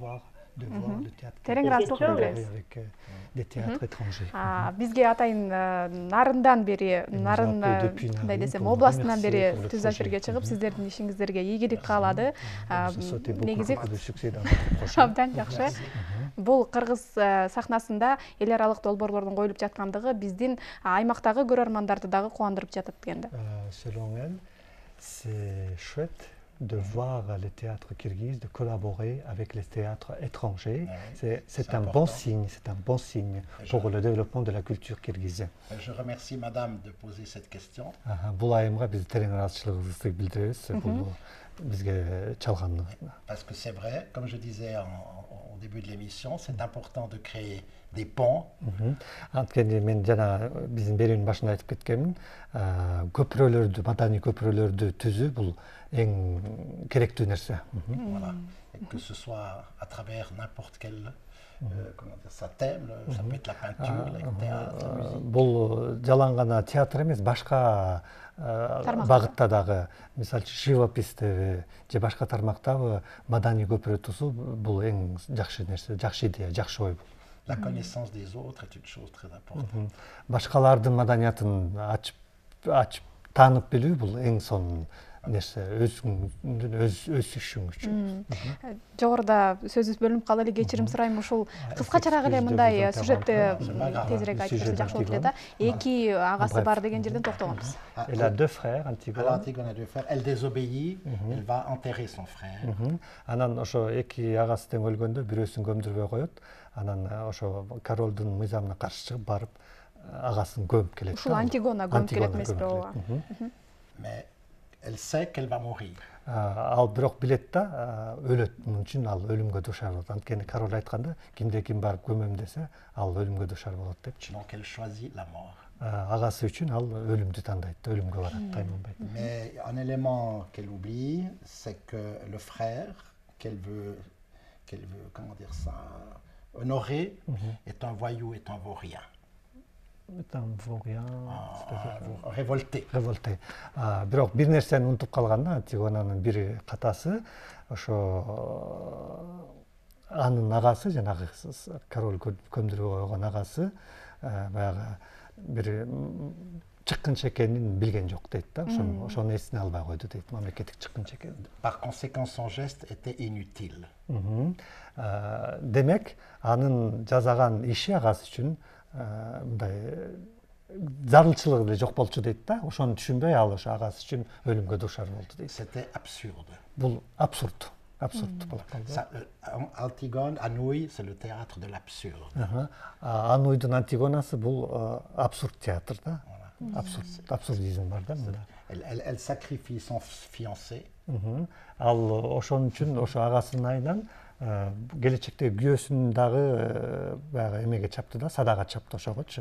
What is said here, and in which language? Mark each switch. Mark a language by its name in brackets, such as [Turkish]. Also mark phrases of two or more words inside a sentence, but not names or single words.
[Kyrgyz] Терең ыраазычылык билдиребиз. Бизге атайын Нарындан бери, Нарын кандай десем, областынан бери түз эфирге чыгып, сиздердин ишиңиздерге ийгилик каалады. Негизи абдан жакшы. Бул кыргыз сахнасында эл аралык долбоорлордун коюлуп жаткандыгы биздин аймактагы көрөрмандарды дагы кубандырып жатат экен да. [French] Selon elle, c'est chouette de voir les théâtres kirghizes, de collaborer avec les théâtres étrangers. C'est un bon signe, pour le développement de la culture kirghize. Je remercie Madame de poser cette question. [Kyrgyz] Бул айымга биз терең ыраазычылыгыбызды билдиребиз. Бул бизге чалгандыгына. [French] Parce que c'est vrai, comme je disais au début de l'émission, c'est important de créer des ponts. [Kyrgyz] Анткени мен жана биздин берүүнүн башында айтып кеткенмин, көпүрөлөрдү, маданий көпүрөлөрдү түзүү бул эң керектүү нерсе. [French] Voilà. Et que ce soit à travers n'importe quel thème, ça peut être la peinture, le théâtre, la musique. [Kyrgyz] Бул жалаң гана театр эмес, башка багытта дагы, мисалы живопистеби же башка тармактагы маданий көпүрө тузуу бул эң жакшы нерсе, жакшы идея, жакшы ой. [French] La connaissance des autres est une chose très importante. [Kyrgyz] Башкалардын маданиятын ачып таанып билүү бул эң сонун нерсе өсүшүң үчүн. Жогоруда сөзүбүз бөлүнүп калды эле, кечирим сурайм. Ушул кыскачараак эле мындай сюжетти тезирээк айтып берсе жакшы болот эле да. Эки агасы бар деген жерден токтогонбуз. [French] Elle a deux frères, Alors Antigone a deux frères. Elle désobéit, elle va enterrer son frère. [Kyrgyz] Анан ошо эки агасы тең өлгөндө бирөөсүн көмдүрбөй коет. Анан ошо королдун мыйзамына каршы чыгып барып агасын көмүп келет. Ушул Антигона көмүп келет эмеспи ооба. [French] Mais elle sait qu'elle va mourir. [Kyrgyz] Ал бирок билет да өлөт, мун үчүн ал өлүмгө дуушар болот. Анткени король айтканда, кимде ким барып көмөм десе, ал өлүмгө дуушар болот депчи. [French] Donc elle choisit la mort. [Kyrgyz] Агасы үчүн ал өлүмдү тандайт, өлүмгө барат, тайманбайт. [French] Mais un élément qu'elle oublie, c'est que le frère qu'elle veut, comment dire ça, honorer, est un voyou, est un vaurien. Révolté. Révolté. [Kyrgyz] Бирок бир нерсени унутуп калганда, Антигонанын бир катасы ошо анын агасы, жанагы король көмдүрүп койгон агасы баягы бир чыккынчы экенин билген жок дейт да. Ошону эсине албай койду дейт, мамлекеттик чыккынчы экенин. [French] Par conséquent, son geste était inutile. [Kyrgyz] Демек, анын жасаган иши агасы үчүн мындай зарылчылыгы эле жок болчу дейт да. Ошону түшүнбөй ал ошо агасы үчүн өлүмгө дуушар болду дейт. [French] C'était absurde. [Kyrgyz] Бул абсурд. Абсурд болуп калды. [French] Antigone, Anouilh, c'est le théâtre de l'absurde. [Kyrgyz] Ануйдун Антигонасы бул абсурд театр да. Абсурдизм бар да мында. [French] Elle sacrifie son fiancé. [Kyrgyz] Ал ошон үчүн ошо агасынын айынан келечекте күйөөсүн дагы баягы эмеге чапты да, садага чапты ошогочу.